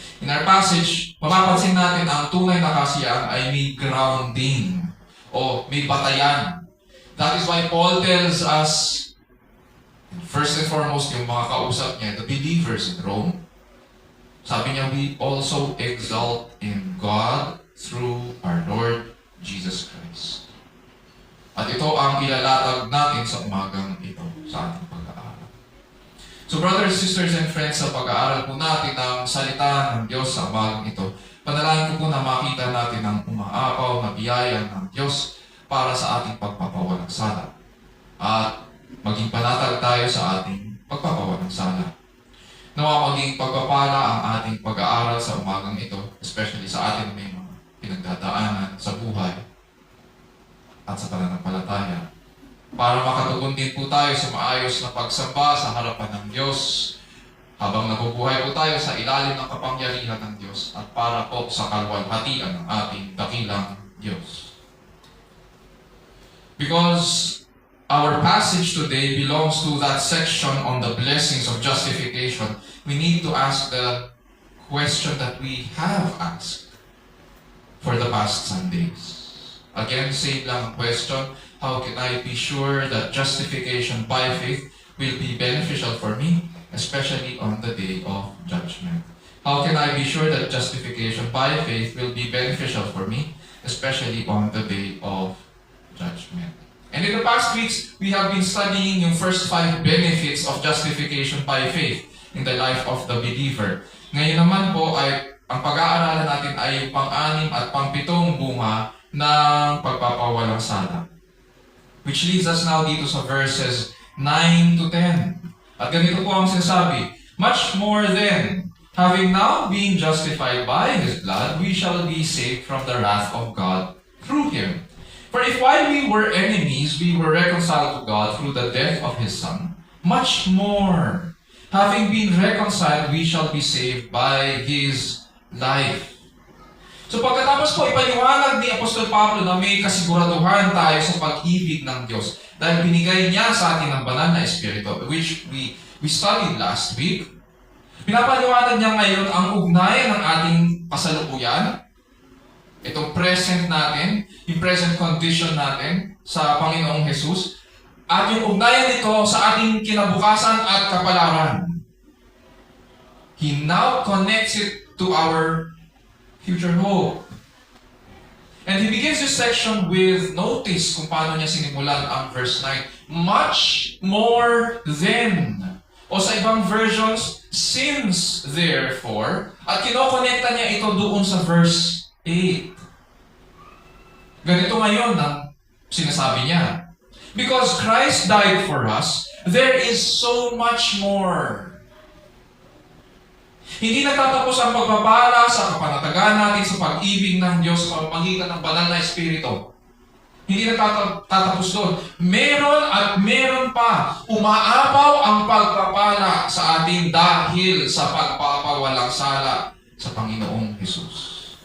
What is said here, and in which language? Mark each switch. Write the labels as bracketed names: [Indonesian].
[English] In our passage, [Filipino] mapapansin natin ang tunay na kasiyahan ay may grounding o may batayan. [English] That is why Paul tells us, first and foremost, [Filipino] yung mga kausap niya, [English] the believers in Rome, [Filipino] sabi niya, [English] we also exalt in God through our Lord Jesus Christ. [Filipino] At ito ang ilalatag natin sa umagang ito sa ating pag-aaral. [English] So brothers, sisters, and friends, [Filipino] sa pag-aaral po natin ng salita ng Diyos sa umagang ito, panalangin ko po na makita natin ang umaapaw na biyaya ng Diyos para sa ating pagpapawalang sala. At maging panatag tayo sa ating pagpapawalang sala. Nawa maging pagpapala ang ating pag-aaral sa umagang ito, especially sa ating may mga pinagdadaanan sa buhay at sa pananampalataya. Para makatugon din po tayo sa maayos na pagsamba sa harapan ng Diyos habang nabubuhay po tayo sa ilalim ng kapangyarihan ng Diyos at para po sa kalwalhatian ng ating dakilang Diyos. [English] Because our passage today belongs to that section on the blessings of justification. We need to ask the question that we have asked for the past Sundays. Again, same lang ang question, how can I be sure that justification by faith will be beneficial for me especially on the day of judgment. How can I be sure that justification by faith will be beneficial for me, especially on the day of judgment? And in the past weeks, we have been studying yung first 5 benefits of justification by faith in the life of the believer. [Filipino] Ngayon naman po ay ang pag-aaralan natin ay yung pang-6 at pang-7 bunga ng pagpapawalang sala. [English] Which leads us now dito sa verses 9 to 10. [Filipino] At ganito po ang sinasabi, [English] much more then, having now been justified by His blood, we shall be saved from the wrath of God through Him. For if while we were enemies, we were reconciled to God through the death of His Son, much more, having been reconciled, we shall be saved by His life. [Filipino] So pagkatapos po, ipaliwanag ni Apostol Pablo na may kasiguraduhan tayo sa pag-ibig ng Diyos dahil binigay niya sa atin ang banal na Espiritu, [English] which we studied last week. [Filipino] Pinapaliwanag niya ngayon ang ugnayan ng ating kasalukuyan, itong present natin, yung present condition natin sa Panginoong Jesus, at yung ugnayan nito sa ating kinabukasan at kapalaran. [English] He now connects it to our future hope. And he begins this section with, notice [Filipino] kung paano niya sinimulan ang [English] verse 9, much more than. [Filipino] O sa ibang versions, [English] since therefore, [Filipino] at kinokonekta niya ito doon sa verse 8. Ganito ngayon ang sinasabi niya. [English] Because Christ died for us, there is so much more. [Filipino] Hindi natatapos ang pagbabala sa kapanatagan natin sa pag-ibig ng Diyos sa pamamagitan ng banal na Espiritu. Hindi natatapos doon. Meron at meron pa. Umaapaw ang pagpapala sa atin dahil sa pagpapawalang sala sa Panginoong Jesus.